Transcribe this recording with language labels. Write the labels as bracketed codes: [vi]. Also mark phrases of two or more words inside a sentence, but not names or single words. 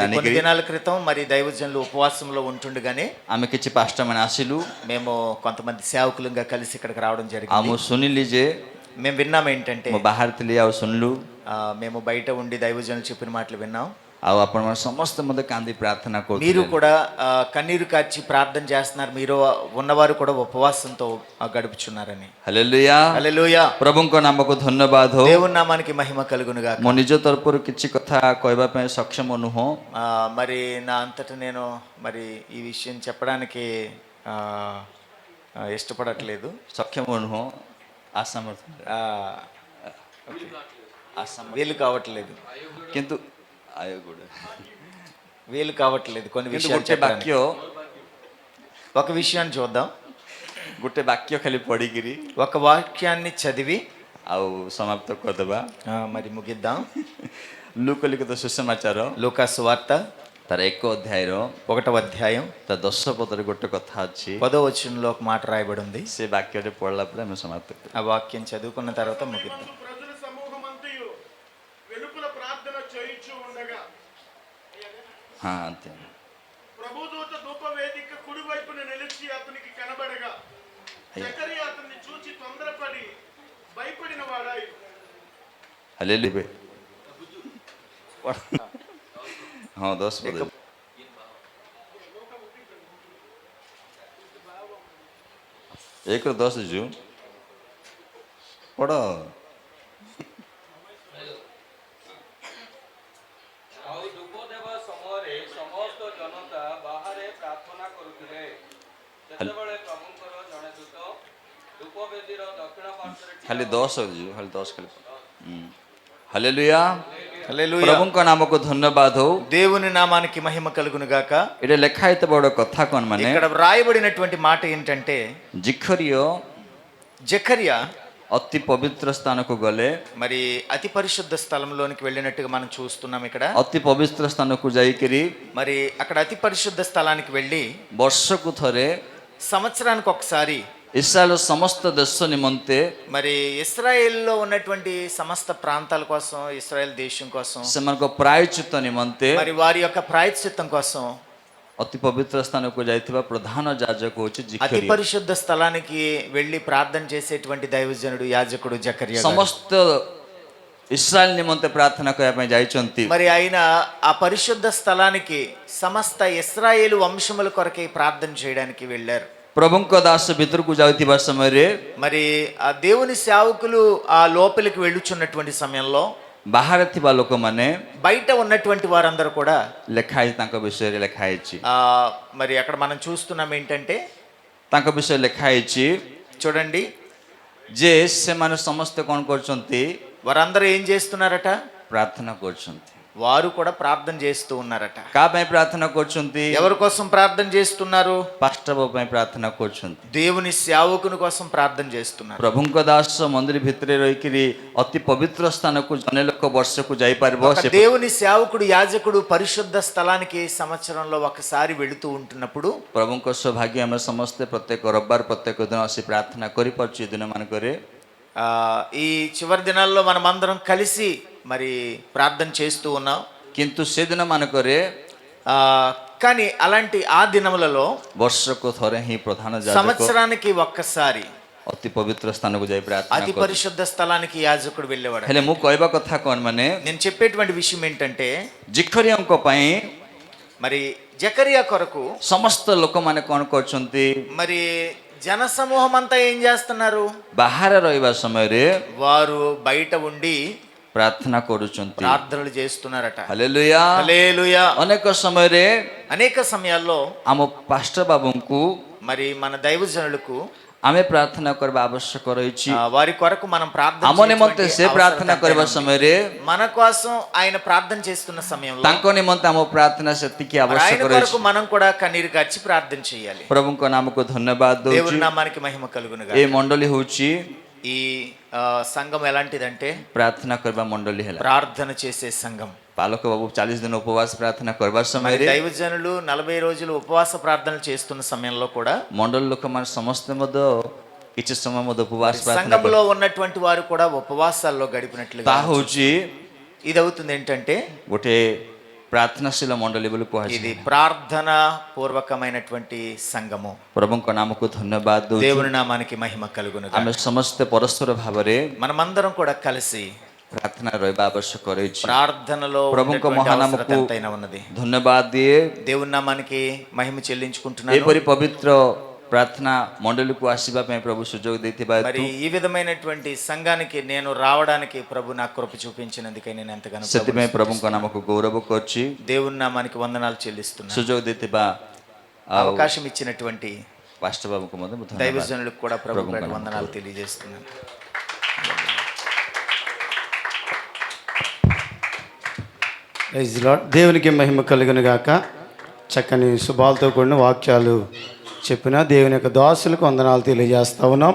[te] మరి కొన్ని [or] ଜାଣିକିରି [te] దినాల క్రితం మరి దైవజనులు ఉపవాసంలో ఉంటుండగానే [or] ଆମେ କିଛି ପାଷ୍ଟର ମାନେ ଆସିଲୁ, [te] మేము కొంతమంది సేవకులుగా కలిసి ఇక్కడికి రావడం [or] ଆଉ [te] జరిగింది. [or] ମୁଁ ଶୁଣିଲି ଯେ [te] మేము విన్నాం ఏంటంటే [or] ମୁଁ ବାହାରେ ଥିଲି ଆଉ ଶୁଣିଲୁ, [te] మేము బయట ఉండి దైవజనులు చెప్పిన మాటలు విన్నాం. [or] ଆଉ ଆପଣମାନେ ସମସ୍ତେ ମଧ୍ୟ କାନ୍ଦି ପ୍ରାର୍ଥନା [te] మీరు [or] କରୁଥିଲେ। [te] కూడా కన్నీరు కార్చి ప్రార్థన చేస్తున్నారు. మీరు ఉన్నవారు కూడా ఉపవాసంతో గడుపుచున్నారని. [or] ହାଲେଲୁୟା, [te] హల్లెలూయా. [or] ପ୍ରଭୁଙ୍କ ନାମକୁ ଧନ୍ୟବାଦ ହଉ। [te] దేవుని నామానికి మహిమ కలుగును గాక. [or] ମୋ ନିଜ ତରଫରୁ କିଛି କଥା କହିବା ପାଇଁ ସକ୍ଷମ ନୁହଁ, [te] మరి నా అంతటా నేను మరి ఈ విషయం చెప్పడానికి ఇష్టపడట్లేదు. [or] ସକ୍ଷମ ନୁହଁ, ଆସାମର୍ଥ [te] వీలు కావట్లేదు, [or] କିନ୍ତୁ ଆୟୋଗୁଡ଼ [te] వీలు కావట్లేదు కొన్ని [or] କିନ୍ତୁ [te] విషయాలు [or] ଗୋଟେ [te] చెప్పడానికి. [or] ବାକ୍ୟ [te] ఒక విషయాన్ని చూద్దాం. [or] ଗୋଟେ ବାକ୍ୟ ଖାଲି ପଢିକିରି [te] ఒక వాక్యాన్ని చదివి [or] ଆଉ ସମାପ୍ତ କରିଦେବା। [te] మరి ముగిద్దాం. [or] ଲୁକ ଲିଖିତ ସୁସମାଚାର [te] లూకాసు వార్త [or] ତାର 1 ଅଧ୍ୟାୟର [te] 1వ అధ్యాయం [or] ତା 10 ପଦରେ ଗୋଟେ କଥା ଅଛି। [te] 10వ వచనంలో ఒక మాట రాయబడి ఉంది. ସେ ବାକ୍ୟଟେ ପଢିଲା ପରେ ଆମେ ସମାପ୍ତ କରିବା। ఆ వాక్యం చదువుకున్న తర్వాత ముగిద్దాం. ప్రజల సమూహమంతయు వెలుపల ప్రార్థన చేయుచు ఉండగా ହଁ, అంతే। ప్రభుదూత ధూప జకరియా అతన్ని చూచి తొందరపడి భయపడిన వాడాయి. [hi] हालेलुया हाँ 10 पद एक और 10 जो पढ़ो [or] ଆଉ ଧୂପ ଦେବା ସମୟରେ ସମସ୍ତ ଜନତା ବାହାରେ ପ୍ରାର୍ଥନା କରୁଥିଲେ। ସେତେବେଳେ ପ୍ରଭୁଙ୍କର ଜଣେ ଦୂତ ଧୂପ ବେଦୀର ଦକ୍ଷିଣ ପାର୍ଶ୍ୱରେ [hi] खाली 10 जो खाली 10 खाली हालेलुया [te] హల్లెలూయా. [or] ପ୍ରଭୁଙ୍କ ନାମକୁ ଧନ୍ୟବାଦ ହଉ [te] దేవుని నామానికి మహిమ కలుగును గాక. [or] ଏଠି ଲେଖା ହେଇଥିବା ଗୋଟେ କଥା କଣ ମାନେ [te] ఇక్కడ వ్రాయబడినటువంటి మాట ఏంటంటే [or] ଜିଖରିୟ [te] జకర్యా [or] ଅତି ପବିତ୍ର ସ୍ଥାନକୁ ଗଲେ [te] మరి అతి పరిశుద్ధ స్థలంలోనికి వెళ్ళినట్టుగా మనం చూస్తున్నాం ఇక్కడ. [or] ଅତି ପବିତ୍ର ସ୍ଥାନକୁ ଯାଇକିରି [te] మరి అక్కడ అతి పరిశుద్ధ స్థలానికి వెళ్ళి [or] ବର୍ଷକୁ ଥରେ [te] సంవత్సరానికి ఒకసారి [or] ఇస్రాయేల్ ସମସ୍ତ ଦେଶ ନିମନ୍ତେ [te] మరి ఇస్రాయేల్లో ఉన్నటువంటి సమస్త ప్రాంతాల కోసం, ఇస్రాయేల్ దేశం కోసం, [or] ସେମାନଙ୍କ ପ୍ରାୟଶ୍ଚିତ ନିମନ୍ତେ [te] మరి వారి యొక్క ప్రాయశ్చిత్తం కోసం [or] ଅତି ପବିତ୍ର ସ୍ଥାନକୁ ଯାଇଥିବା ପ୍ରଧାନ ଯାଜକ ହଉଛି [te] అతి [or] ଜିଖରିୟ [te] పరిశుద్ధ స్థలానికి వెళ్ళి ప్రార్థన చేసేటువంటి దైవజనుడు యాజకుడు జకర్యా గారు. [or] ସମସ୍ତ ఇస్రాయేల్ నిମନ୍ତେ ପ୍ରାର୍ଥନା କରିବା ପାଇଁ ଯାଇଛନ୍ତି [te] మరి ఆయన ఆ పరిశుద్ధ స్థలానికి సమస్త ఇస్రాయేలు వంశముల కొరకే ప్రార్థన చేయడానికి వెళ్ళారు. [or] ପ୍ରଭୁଙ୍କ ଦାସ ଭିତରକୁ ଯାଉଥିବା ସମୟରେ [te] మరి ఆ దేవుని సేవకులు ఆ లోపలికి వెళ్ళుచున్నటువంటి సమయంలో [or] ବାହାରେ ଥିବା ଲୋକମାନେ [te] బయట ఉన్నటువంటి వారందరూ కూడా [or] ଲେଖା ହେଇଛି ତାଙ୍କ ବିଷୟରେ ଲେଖା ହେଇଛି [te] మరి అక్కడ మనం చూస్తున్నాం ఏంటంటే, [or] ତାଙ୍କ ବିଷୟରେ ଲେଖା ହେଇଛି [te] చూడండి, [or] ଯେ ସେମାନେ ସମସ୍ତେ କ'ଣ କରୁଛନ୍ତି [te] వారందరూ ఏం చేస్తున్నారట? [or] ପ୍ରାର୍ଥନା କରୁଛନ୍ତି। [te] వారు కూడా ప్రార్థన చేస్తూ ఉన్నారట. [or] କାହା ପାଇଁ ପ୍ରାର୍ଥନା କରୁଛନ୍ତି? [te] ఎవరి కోసం ప్రార్థన చేస్తున్నారు? [or] ପାଷ୍ଟର ପାଇଁ ପ୍ରାର୍ଥନା କରୁଛନ୍ତି। [te] దేవుని సేవకుని కోసం ప్రార్థన చేస్తున్నారు. [or] ପ୍ରଭୁଙ୍କ ଦାସ ମନ୍ଦିର ଭିତରେ ରହିକିରି ଅତି ପବିତ୍ର ସ୍ଥାନକୁ ଜଣେ ଲୋକ ବର୍ଷକୁ ଯାଇପାରିବ [te] ఒక [or] ସେ [te] దేవుని సేవకుడు, యాజకుడు పరిశుద్ధ స్థలానికి సంవత్సరంలో ఒకసారి వెళుతూ ఉంటున్నప్పుడు [or] ପ୍ରଭୁଙ୍କ ସୌଭାଗ୍ୟ ଆମେ ସମସ୍ତେ ପ୍ରତ୍ୟେକ ରବିବାର ପ୍ରତ୍ୟେକ ଦିନ ଆସି ପ୍ରାର୍ଥନା କରିପାରୁଛୁ। ଏ ଦିନମାନଙ୍କରେ [te] ఈ చివరి దినాల్లో మనమందరం కలిసి మరి ప్రార్థన చేస్తూ ఉన్నాం. [or] କିନ୍ତୁ ସେ ଦିନମାନଙ୍କରେ [te] కానీ అలాంటి ఆ దినములలో [or] ବର୍ଷକୁ ଥରେ ହିଁ ପ୍ରଧାନ ଯାଜକ [te] సంవత్సరానికి ఒక్కసారి [or] ଅତି ପବିତ୍ର ସ୍ଥାନକୁ ଯାଇ ପ୍ରାର୍ଥନା [te] అతి [or] କରେ। [te] పరిశుద్ధ స్థలానికి యాజకుడు వెళ్ళేవాడు. [or] ହେଲେ ମୁଁ କହିବା କଥା କ'ଣ ମାନେ [te] నేను చెప్పేటువంటి విషయం ఏంటంటే, [or] ଜିଖରିୟଙ୍କ ପାଇଁ [te] మరి జకరియా కొరకు [or] ସମସ୍ତ ଲୋକମାନେ କ'ଣ କରୁଛନ୍ତି? [te] మరి జన సమూహం అంతా ఏం చేస్తున్నారు? [or] ବାହାରେ ରହିବା ସମୟରେ [te] వారు బయట ఉండి [or] ପ୍ରାର୍ଥନା କରୁଛନ୍ତି। [te] ప్రార్థనలు చేస్తున్నారట. [or] ହାଲେଲୁୟା। [te] హల్లెలూయా. [or] ଅନେକ ସମୟରେ [te] అనేక సమయాల్లో [or] ଆମ ପାଷ୍ଟର ବାବୁଙ୍କୁ [te] మరి మన దైవజనులకు [or] ଆମେ ପ୍ରାର୍ଥନା କରିବା ଆବଶ୍ୟକ ରହିଛି। [te] వారి కొరకు మనం ప్రార్థన [or] ଆମ ନିମନ୍ତେ ସେ ପ୍ରାର୍ଥନା କରିବା ସମୟରେ [te] మన కోసం ఆయన ప్రార్థన చేస్తున్న సమయంలో [or] ତାଙ୍କ ନିମନ୍ତେ ଆମ ପ୍ରାର୍ଥନା ସେତିକି [te] ఆయన [or] ଆବଶ୍ୟକ [te] కొరకు [or] ରହିଛି। [te] మనం కూడా కన్నీరు కార్చి ప్రార్థన చేయాలి. [or] ପ୍ରଭୁଙ୍କ ନାମକୁ ଧନ୍ୟବାଦ [te] దేవుని [or] ଦଉଛି। [te] నామానికి మహిమ కలుగును [or] ଏ [te] గాక. [or] ମଣ୍ଡଳୀ ହଉଛି [te] ఈ సంఘం ఎలాంటిదంటే [or] ପ୍ରାର୍ଥନା କରିବା ମଣ୍ଡଳୀ ହେଲା। [te] ప్రార్థన చేసే సంఘం. [or] ପାଲକ ବାବୁ 40 ଦିନ ଉପବାସ ପ୍ରାର୍ଥନା କରିବା [te] మరి [or] ସମୟରେ [te] దైవజనులు 40 రోజులు ఉపవాస ప్రార్థనలు చేస్తున్న సమయంలో కూడా [or] ମଣ୍ଡଳୀ ଲୋକମାନେ ସମସ୍ତେ ମଧ୍ୟ କିଛି ସମୟ ମଧ୍ୟ ଉପବାସ ପ୍ରାର୍ଥନା [te] సంఘంలో ఉన్నటువంటి వారు కూడా ఉపవాసాల్లో గడిపినట్లుగా [or] ତାହା ହଉଛି [te] ఇది అవుతుంది. ఏంటంటే [or] ଗୋଟେ ପ୍ରାର୍ଥନାଶୀଳ ମଣ୍ଡଳୀ ବୋଲି [te] ఇది [or] କୁହାଯାଏ। [te] ప్రార్థన పూర్వకమైనటువంటి సంఘము. [or] ପ୍ରଭୁଙ୍କ ନାମକୁ ଧନ୍ୟବାଦ ଦଉଛି। [te] దేవుని నామానికి మహిమ కలుగును గాక. [or] ଆମେ ସମସ୍ତେ ପରସ୍ପର ଭାବରେ [te] మనమందరం కూడా కలిసి [or] ପ୍ରାର୍ଥନା ରହିବା ଆବଶ୍ୟକ ରହିଛି। [te] ప్రార్థనలో [or] ప్రభుଙ୍କ [te] ఉండేటువంటి [or] మహానామకు [te] అవసరత ఎంతైనా ఉన్నది. [or] ଧନ୍ୟବାଦ ଦିଏ। [te] దేవుని నామానికి మహిమ చెల్లించుకుంటున్నాను. [or] ଏପରି ପବିତ୍ର ପ୍ରାର୍ଥନା ମଣ୍ଡଳୀକୁ ଆସିବା ପାଇଁ ପ୍ରଭୁ ସୁଯୋଗ ଦେଇଥିବା [te] మరి [or] ହେତୁ [te] ఈ విధమైనటువంటి సంఘానికి నేను రావడానికి ప్రభు నాకు కృప చూపించినందుకై నేను ఎంతగానో [or] ସେଥିପାଇଁ ପ୍ରଭୁଙ୍କ ନାମକୁ ଗୌରବ କରୁଛି। [te] దేవుని నామానికి వందనాలు చెల్లిస్తున్నాను. [or] ସୁଯୋଗ ଦେଇଥିବା ଆଉ [te] అవకాశం ఇచ్చినటువంటి [or] ପାଷ୍ଟର ବାବୁଙ୍କୁ ମଧ୍ୟ ମୁଁ ଧନ୍ୟବାଦ। [te] దైవజనులకు కూడా ప్రభు ప్రభువుకు పేరిట నామములో. వందనాలు తెలియజేస్తున్నాను. [en] Praise Lord. [te] దేవునికి మహిమ కలుగును గాక. చక్కని శుభాలతో కూడిన వాక్యాలు చెప్పిన దేవుని యొక్క దాసులకు వందనాలు తెలియజేస్తా ఉన్నాం.